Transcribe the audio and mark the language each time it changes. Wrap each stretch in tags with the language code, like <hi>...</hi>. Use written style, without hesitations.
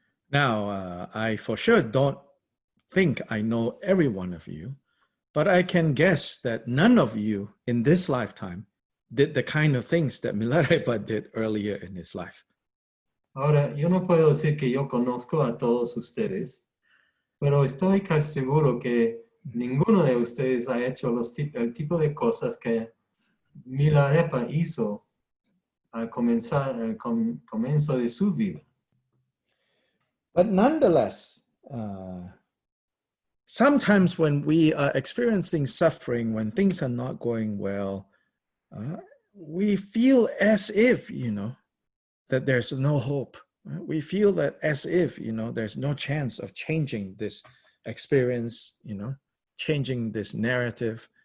<en>Now, I for sure don't think I know every one of you, but I can guess that none of you in this lifetime did the kind of things that Milarepa did earlier in his life.</en> <es>Ahora, yo no puedo decir que yo conozco a todos ustedes, pero estoy casi seguro que ninguno de ustedes ha hecho el tipo de cosas que Milarepa hizo al comienzo de su vida.</es> <en>But nonetheless, sometimes when we are experiencing suffering, when things are not going well, we feel as if, that there's no hope. We feel that as if, there's no chance of changing this experience, changing this narrative,</en>